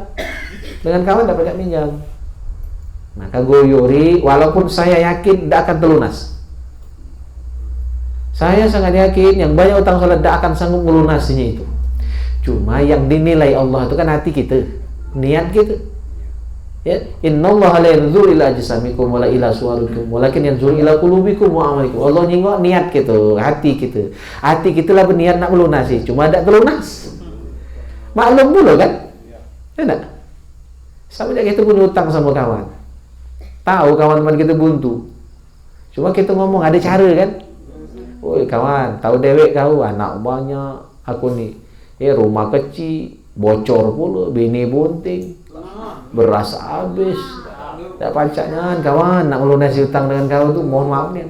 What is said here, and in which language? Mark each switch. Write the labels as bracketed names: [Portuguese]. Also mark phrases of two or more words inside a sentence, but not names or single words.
[Indonesian] Dengan kawan dah pacak minjam. Maka goyori, walaupun saya yakin tidak akan terlunas. Saya sangat yakin yang banyak utang salat tidak akan sanggup melunasinya itu. Cuma yang dinilai Allah itu kan hati kita, niat kita. [Arabic] Ya, إن الله لا ينظر إلى أجسامكم ولا إلى صوركم ولكن ينظر إلى قلوبكم وأعمالكم. [Indonesian] Allah nengok niat kita, hati kita. Hati kita lah berniat nak melunasi, cuma tidak terlunas. Maklum pula kan? Tidak. Sama aja kita punya utang sama kawan. Tahu kawan teman kita buntu. Cuma kita ngomong ada cara kan? Woi kawan, tahu dewek kau anak banyak, aku nih, rumah kecil, bocor pula, bini bunting, beras habis, tak pacaknya kawan nak melunasi utang dengan kau tuh, mohon maaf nih.